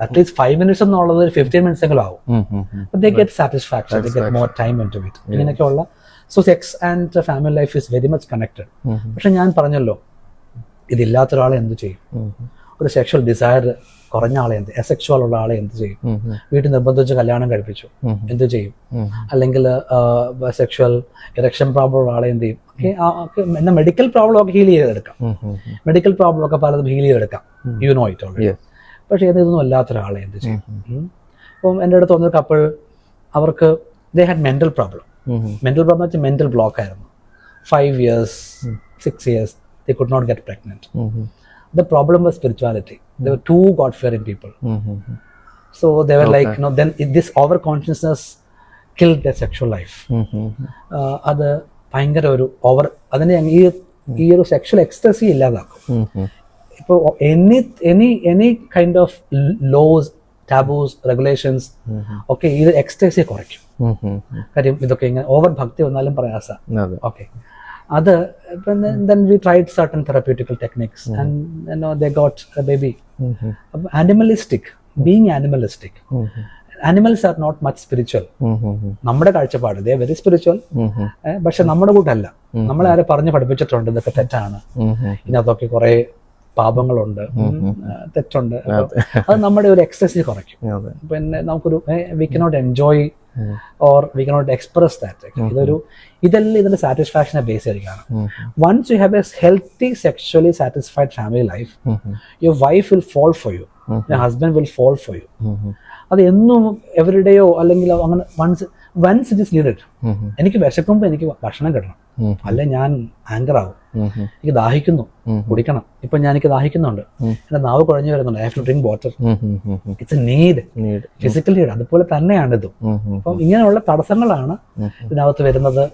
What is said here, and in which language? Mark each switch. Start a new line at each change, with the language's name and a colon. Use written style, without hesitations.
Malayalam: At least 5 minutes എന്നുള്ളത് 15 minutes എങ്കിലും ആവും.
English: they get satisfaction, they get more time into it.
Malayalam: ഇങ്ങനെയൊക്കെയുള്ള
English: So sex and family life is very much connected.
Malayalam: പക്ഷെ ഞാൻ പറഞ്ഞല്ലോ, ഇതില്ലാത്ത ഒരാളെ എന്ത് ചെയ്യും? ഒരു സെക്ഷൽ ഡിസയർ കുറഞ്ഞ ആളെ എന്ത്, എസെക്ഷുവൽ ഉള്ള ആളെ എന്ത് ചെയ്യും? വീട്ടിൽ നിർബന്ധിച്ച് കല്യാണം കഴിപ്പിച്ചു, എന്ത് ചെയ്യും? അല്ലെങ്കിൽ സെക്ഷുവൽ ഇറക്ഷൻ പ്രോബ്ലം ഉള്ള ആളെ എന്ത് ചെയ്യും? എന്നാൽ മെഡിക്കൽ പ്രോബ്ലം ഒക്കെ ഹീൽ ചെയ്തെടുക്കാം. മെഡിക്കൽ പ്രോബ്ലം ഒക്കെ പലതും ഹീൽ ചെയ്തെടുക്കാം.
English: You know it already.
Malayalam: പക്ഷെ ഇതൊന്നും അല്ലാത്ത ഒരാളെ എന്ത് ചെയ്യും? ഇപ്പം എൻ്റെ അടുത്ത് വന്നൊരു കപ്പിൾ, അവർക്ക്
English: They had mental problem.
Malayalam: Mental problem വെച്ചാൽ മെന്റൽ ബ്ലോക്ക് ആയിരുന്നു.
English: 5 years, 6 years they could not get pregnant. The problem was spirituality. They were too God-fearing people. So they were like, then this over-consciousness killed their sexual life.
Malayalam: അത് ഭയങ്കര ഒരു over, അതിനെ ഈ ഒരു sexual ecstasy ഇല്ലാതാക്കും. ഇപ്പോൾ any kind of loss, taboos, regulations ഒക്കെ ഇത് എക്സ്റ്റസി കുറയ്ക്കും. കാര്യം ഇതൊക്കെ ഇങ്ങനെ ഓവർ ഭക്തി വന്നാലും പ്രയാസ.
English: Okay, അത് then we tried certain therapeutical techniques and they got a baby. Animalistic, being animalistic. Animals are not much spiritual.
Malayalam: നമ്മുടെ കാഴ്ചപ്പാട്
English: they are very spiritual.
Malayalam: പക്ഷെ നമ്മുടെ കൂട്ടല്ല. നമ്മളെ ആരെ പറഞ്ഞ് പഠിപ്പിച്ചിട്ടുണ്ട് ഇതൊക്കെ തെറ്റാണ്, ഇതിനകത്തൊക്കെ കുറെ പാപങ്ങളുണ്ട്, തെറ്റുണ്ട്. അത് നമ്മുടെ ഒരു എക്സസൈസ് കുറയ്ക്കും. പിന്നെ നമുക്കൊരു
English: We cannot enjoy or we cannot express that.
Malayalam: ഇതെല്ലാം ഇതിന്റെ സാറ്റിസ്ഫാക്ഷനെ ബേസ് ചെയ്തിരിക്കുകയാണ്.
English: Once you have a healthy sexually satisfied family life, your wife will fall for you, your husband will fall for you.
Malayalam: അത് എന്നും എവരിഡേയോ അല്ലെങ്കിൽ അങ്ങനെ
English: once it is needed.
Malayalam: എനിക്ക് വിശക്കുമ്പോൾ എനിക്ക് ഭക്ഷണം കിട്ടണം, അല്ലെ ഞാൻ ആങ്കർ ആവും. എനിക്ക് ദാഹിക്കുന്നു, കുടിക്കണം. ഇപ്പൊ എനിക്ക് ദാഹിക്കുന്നുണ്ട്, എന്റെ നാവ് കുഴഞ്ഞു വരുന്നുണ്ട്,
English: I have to drink water. It's a need, physical need.
Malayalam: അതുപോലെ തന്നെയാണ് ഇതും. അപ്പം ഇങ്ങനെയുള്ള തടസ്സങ്ങളാണ് ഇതിനകത്ത് വരുന്നത്.